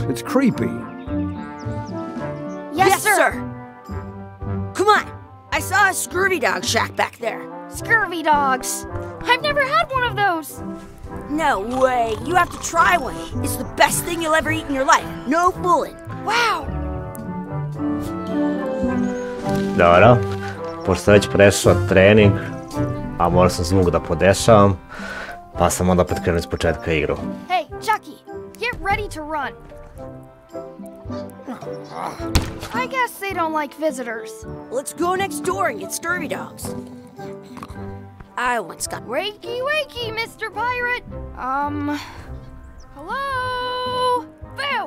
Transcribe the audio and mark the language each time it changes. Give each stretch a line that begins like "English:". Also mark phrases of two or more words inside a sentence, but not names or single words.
English: It's creepy. Yes, sir. Come on. I saw a scurvy dog shack back there. Scurvy dogs. I've never had one of those. No way. You have to try one. It's the best thing you'll ever eat in your life. No fooling. Wow.
Serbian: Dobro, pošto sam već prešao trening, a morao sam zvuk da podešavam, pa sam onda opet krenuo iz početka igru.
English: Hey, Chucky, get ready to run. I guess they don't like visitors. Let's go next door and get scurvy dogs. I once got... Wakey, wakey, Mr. Pirate. Hello? Boo!